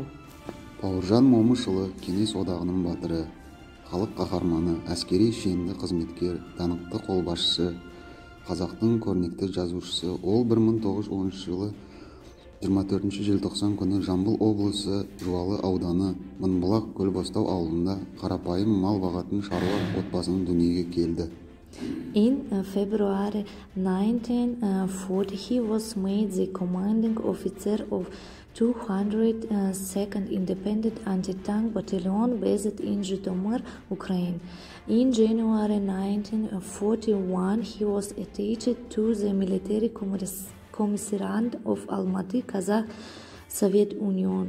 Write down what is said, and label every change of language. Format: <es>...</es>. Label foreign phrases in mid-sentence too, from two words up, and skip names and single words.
<kk>Бауыржан Момышұлы кеңес одағының батыры, халық қаһарманы, әскери шенді қызметкер, даңқты қолбасшысы, қазақтың көрнекті жазушысы. Ол 1910 жылы 24 желтоқсан күні Жамбыл облысы Жуалы ауданы Мыңбұлақ Көлбастау ауылында қарапайым мал бағатын шаруа отбасының дүниеге келді.</kk> <en>In February 1940, he was made the commanding officer of 202nd Independent Anti-Tank Battalion based in Zhytomyr, Ukraine. In January 1941, he was attached to the military commissariat of Almaty, Kazakh Soviet Union.</en>